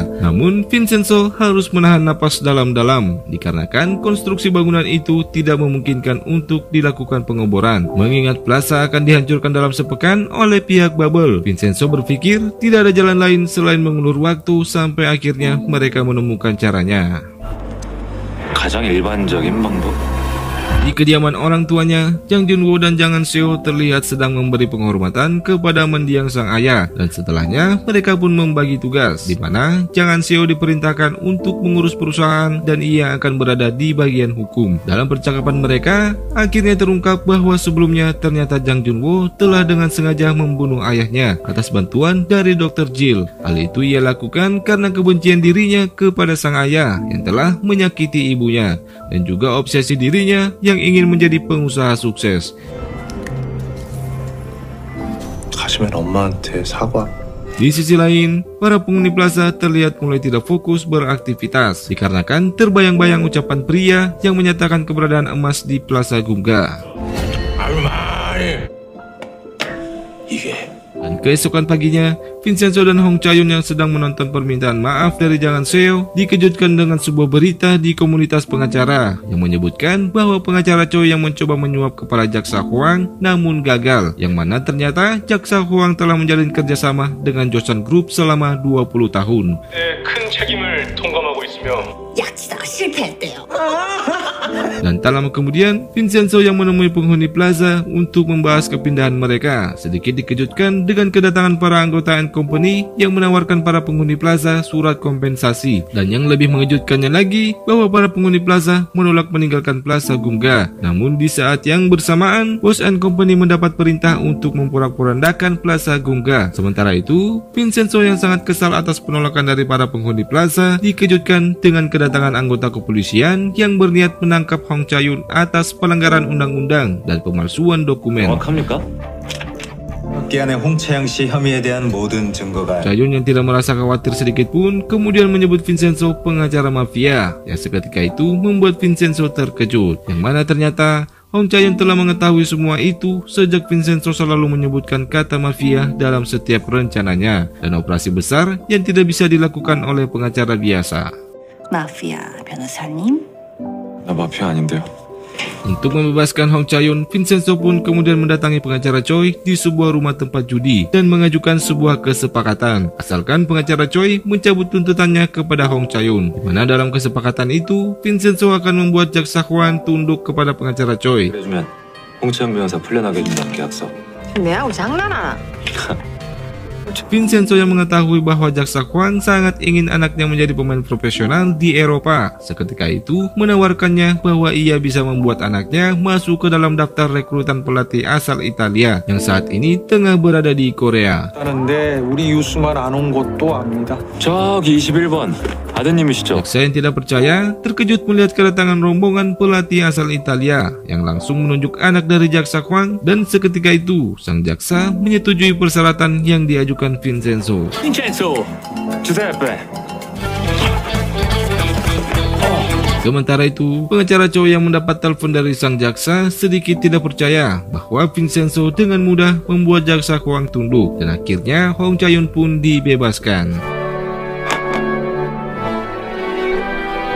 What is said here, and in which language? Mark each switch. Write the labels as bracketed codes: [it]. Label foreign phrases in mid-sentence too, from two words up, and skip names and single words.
[id] Namun, Vincenzo harus menahan napas dalam-dalam dikarenakan konstruksi bangunan itu tidak memungkinkan untuk dilakukan pengeboran. Mengingat plaza akan dihancurkan dalam sepekan oleh pihak Bubble, Vincenzo berpikir tidak ada jalan lain selain mengulur waktu sampai akhirnya mereka menemukan caranya. [ko] 가장 일반적인 방법. [id] Di kediaman orang tuanya, Jang Junwo dan Jang Seo terlihat sedang memberi penghormatan kepada mendiang sang ayah, dan setelahnya mereka pun membagi tugas, di mana Jang Seo diperintahkan untuk mengurus perusahaan dan ia akan berada di bagian hukum. Dalam percakapan mereka, akhirnya terungkap bahwa sebelumnya ternyata Jang Junwo telah dengan sengaja membunuh ayahnya atas bantuan dari Dr. Jill. Hal itu ia lakukan karena kebencian dirinya kepada sang ayah yang telah menyakiti ibunya, dan juga obsesi dirinya yang ingin menjadi pengusaha sukses. [ko] 가시면 엄마한테 사과. [id] Di sisi lain, para penghuni plaza terlihat mulai tidak fokus beraktivitas dikarenakan terbayang-bayang ucapan pria yang menyatakan keberadaan emas di Plaza Gumga. Dan keesokan paginya, Vincenzo dan Hong Cha-yun yang sedang menonton permintaan maaf dari Jang Seo dikejutkan dengan sebuah berita di komunitas pengacara yang menyebutkan bahwa pengacara Choi yang mencoba menyuap kepala Jaksa Huang namun gagal, yang mana ternyata Jaksa Huang telah menjalin kerjasama dengan Joseon Group selama 20 tahun. [ko] 큰 책임을 통감하고 있으며 약치다가 실패했대요. [id] Dan tak lama kemudian, Vincenzo yang menemui penghuni plaza untuk membahas kepindahan mereka sedikit dikejutkan dengan kedatangan para anggota and company yang menawarkan para penghuni plaza surat kompensasi. Dan yang lebih mengejutkannya lagi, bahwa para penghuni plaza menolak meninggalkan Plaza Gumga. Namun di saat yang bersamaan, Bos and Company mendapat perintah untuk memporak-porandakan Plaza Gumga. Sementara itu, Vincenzo yang sangat kesal atas penolakan dari para penghuni plaza dikejutkan dengan kedatangan anggota kepolisian yang berniat menangkap Hong Cha-yun atas pelanggaran undang-undang dan pemalsuan dokumen. [ko] 정확합니까? 기안의 홍채양 씨 혐의에 대한 모든 증거가 [id] Cha-yun yang tidak merasa khawatir sedikit pun kemudian menyebut Vincenzo pengacara mafia, yang seketika itu membuat Vincenzo terkejut, yang mana ternyata Hong Cha-yun telah mengetahui semua itu sejak Vincenzo selalu menyebutkan kata mafia dalam setiap rencananya dan operasi besar yang tidak bisa dilakukan oleh pengacara biasa. [ko] 마피아 변호사님? 나 마피아 아닌데요. [id] Untuk membebaskan Hong Cha-yun, Vincenzo pun kemudian mendatangi pengacara Choi di sebuah rumah tempat judi dan mengajukan sebuah kesepakatan asalkan pengacara Choi mencabut tuntutannya kepada Hong Cha-yun, di mana dalam kesepakatan itu Vincenzo akan membuat Jaksa Huang tunduk kepada pengacara Choi. [ko] 그래주면 홍채영 변호사 풀려나게 해준다는 계약서. 내하고 장난하나? [id] Vincenzo yang mengetahui bahwa Jaksa Huang sangat ingin anaknya menjadi pemain profesional di Eropa, seketika itu menawarkannya bahwa ia bisa membuat anaknya masuk ke dalam daftar rekrutan pelatih asal Italia yang saat ini tengah berada di Korea. [ko] 하는데 우리 유수만 안 온 것도 압니다. 저기 21번 아드님이시죠? [id] Jaksa yang tidak percaya terkejut melihat kedatangan rombongan pelatih asal Italia yang langsung menunjuk anak dari Jaksa Huang, dan seketika itu sang jaksa menyetujui persyaratan yang diajukan Vincenzo. [ko] 빈첸소 주세요 앞에. [id] Sementara itu, pengacara Choi yang mendapat telepon dari sang jaksa sedikit tidak percaya bahwa Vincenzo dengan mudah membuat Jaksa Huang tunduk, dan akhirnya Hong Cha-yun pun dibebaskan.